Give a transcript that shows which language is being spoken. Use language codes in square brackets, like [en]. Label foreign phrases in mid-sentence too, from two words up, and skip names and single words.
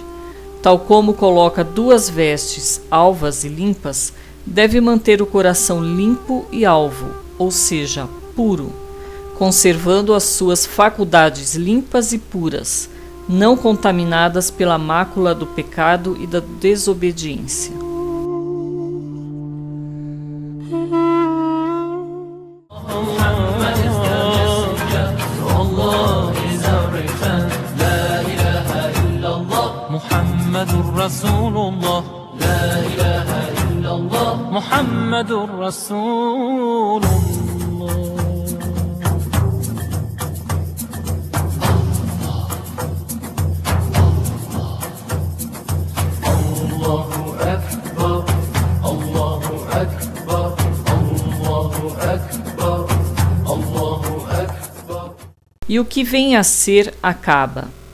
[pt] Tal como coloca duas vestes alvas e limpas, deve manter o coração limpo e alvo, ou seja, puro, conservando as suas faculdades limpas e puras, não contaminadas pela mácula do pecado e da desobediência. [ar] محمد رسول الله، لا إله إلا الله. محمد رسول الله. [pt] E o que vem a ser a Kaaba?